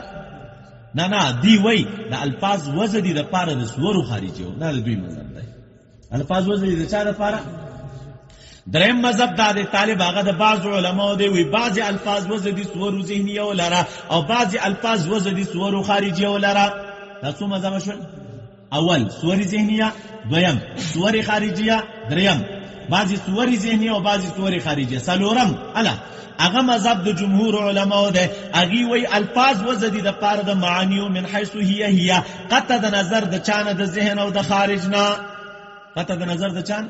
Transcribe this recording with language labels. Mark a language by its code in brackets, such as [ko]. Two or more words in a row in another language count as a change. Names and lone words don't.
[ps] نه دی وایي د الفاظ وضع دي دپاره د صورو خارجیو. نه د دوی مذهب دی. الفاظ وضع دي د چا دپاره؟ دریم مذهب دا دی طالب هغه د بعضو علماو دی وی بعضې الفاظ وضع دي صورو ذهنیه ولره او بعضې الفاظ وضع دي صورو خارجیه ولره. دا څو مذهب شول؟ اول صور ذهنیه، دویم صور خارجیه، دریم بعضې صور ذهنیه او بعضې صور خارجیه، څلورم هغه مذهب د جمهور علماو دی. هغې وایي الفاظ وضع دي دپاره د معانیو [ar] من حیث هي [ps] قطع د نظر د چا نه؟ د ذهن او د خارج نه. قطع د نظر د چا؟